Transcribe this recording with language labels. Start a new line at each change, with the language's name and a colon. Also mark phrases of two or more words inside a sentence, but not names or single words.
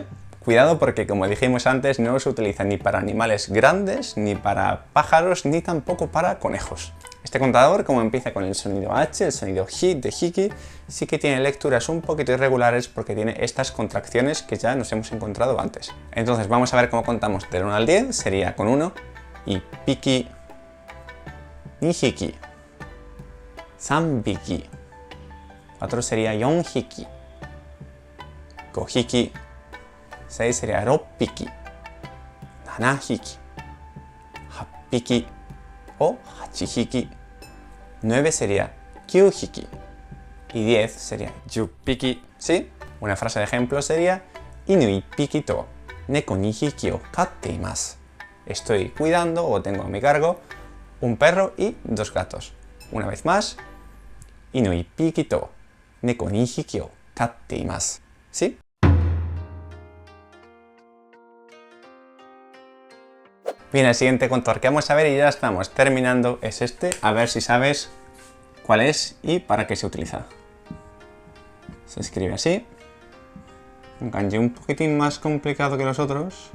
Spanish: Cuidado porque, como dijimos antes, no se utiliza ni para animales grandes, ni para pájaros, ni tampoco para conejos. Este contador, como empieza con el sonido H, el sonido Hi de Hiki, sí que tiene lecturas un poquito irregulares porque tiene estas contracciones que ya nos hemos encontrado antes. Entonces vamos a ver cómo contamos del 1 al 10, sería con 1, y piki,
Japanese: 二匹, 三匹, 4 sería 四匹、五匹, 6 sería 六匹、七匹、八匹 o 八匹, 9 sería 九匹
Spanish: y 10 sería
Japanese: 十匹, ¿sí?
Spanish: Una frase de ejemplo sería
Japanese: 犬一匹と猫二匹を飼っています.
Spanish: Estoy cuidando o tengo a mi cargo un perro y 2 gatos. Una vez más,
Japanese: 犬一匹と猫二匹を飼っています,
Spanish: ¿sí? Bien, el siguiente contador que vamos a ver y ya estamos terminando es este. A ver si sabes cuál es y para qué se utiliza. Se escribe así. Un kanji un poquitín más complicado que los otros.